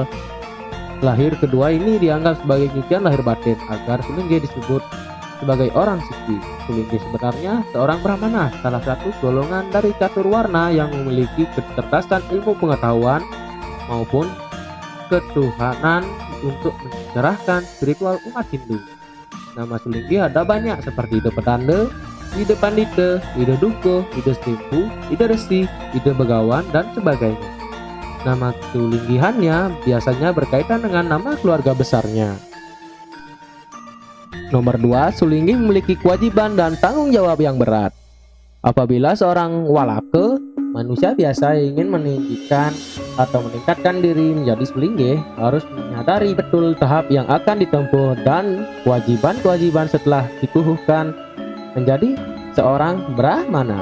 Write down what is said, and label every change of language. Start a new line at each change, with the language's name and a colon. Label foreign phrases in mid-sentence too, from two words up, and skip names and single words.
Indonesian: Lahir kedua ini dianggap sebagai cucian lahir batin agar sulinggih disebut sebagai orang suci. Sulinggih sebenarnya seorang brahmana, salah satu golongan dari catur warna yang memiliki kecerdasan ilmu pengetahuan maupun ketuhanan untuk mencerahkan spiritual umat Hindu. Nama sulinggih ada banyak seperti Ida Pedanda, Ida Pandita, Ida Duko, Ida Stimpu, Ida Resi, Ida Begawan, dan sebagainya. Nama sulinggihannya biasanya berkaitan dengan nama keluarga besarnya. Nomor 2, sulinggih memiliki kewajiban dan tanggung jawab yang berat. Apabila seorang walaka, manusia biasa ingin meninggikan atau meningkatkan diri menjadi sulinggih, harus menyadari betul tahap yang akan ditempuh dan kewajiban-kewajiban setelah dikukuhkan menjadi seorang brahmana.